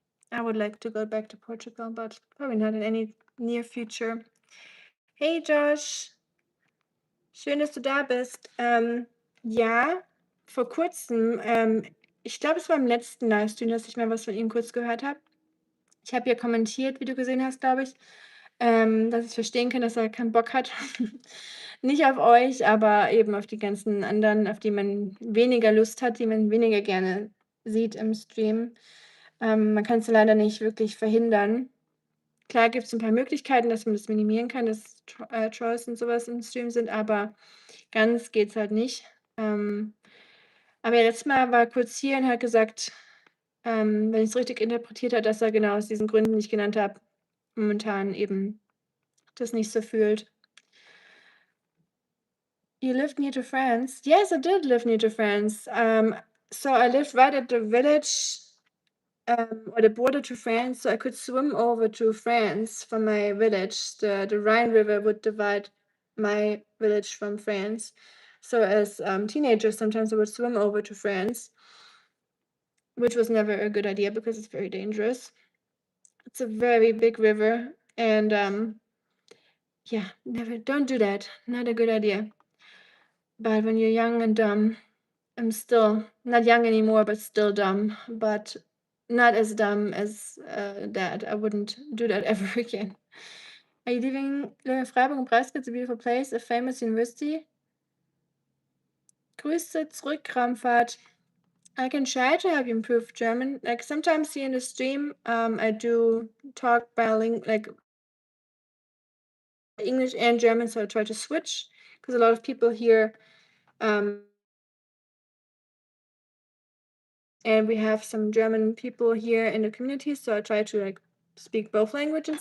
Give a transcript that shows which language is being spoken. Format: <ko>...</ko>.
<en>I would like to go back to Portugal, but probably not in any near future.</en> <de>Hey Josh, schön, dass du da bist. Ja, vor kurzem, ich glaube, es war im letzten Livestream, dass ich mal was von ihm kurz gehört habe. Ich habe ja kommentiert, wie du gesehen hast, glaube ich, dass ich verstehen kann, dass er keinen Bock hat. Nicht auf euch, aber eben auf die ganzen anderen, auf die man weniger Lust hat, die man weniger gerne sieht im Stream. Man kann es leider nicht wirklich verhindern. Klar gibt es ein paar Möglichkeiten, dass man das minimieren kann, dass Trolls und sowas im Stream sind, aber ganz geht's halt nicht. Aber ja, letztes Mal war er kurz hier und hat gesagt, wenn ich es richtig interpretiert habe, dass er genau aus diesen Gründen, die ich genannt habe, momentan eben das nicht so fühlt.</de> <en>You lived near to France? Yes, I did live near to France. So I lived right at the village or the border to France, so I could swim over to France from my village. The Rhine River would divide my village from France. So as teenagers, sometimes I would swim over to France, which was never a good idea because it's very dangerous. It's a very big river, and yeah, never, don't do that. Not a good idea. But when you're young and dumb, I'm still not young anymore, but still dumb, but not as dumb as that. I wouldn't do that ever again. Are you living in Freiburg and Breisgau? It's a beautiful place, a famous university.</en> <de>Grüße zurück, Kramfahrt.</de> <en>I can try to help you improve German. Like sometimes here in the stream, I do talk bilingual, like English and German, so I try to switch because a lot of people here, and we have some German people here in the community, so I try to like speak both languages.</en>